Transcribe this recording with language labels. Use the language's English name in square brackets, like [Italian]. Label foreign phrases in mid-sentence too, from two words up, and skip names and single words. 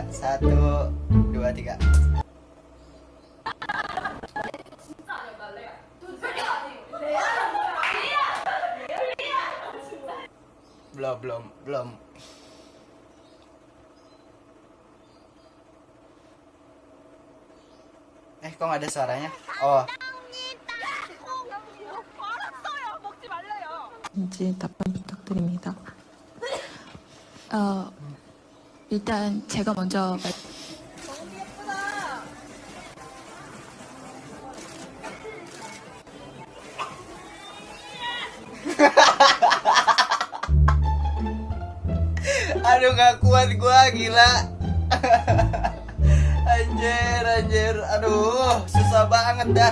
[Indonesian] 1, 2, 3. Belum. Kok nggak ada suaranya? Oh. [Korean] 답변 부탁드립니다. 일단 제가 먼저 [Indonesian] Aduh, gak kuat gue, gila. Anjir. Aduh, susah banget dah.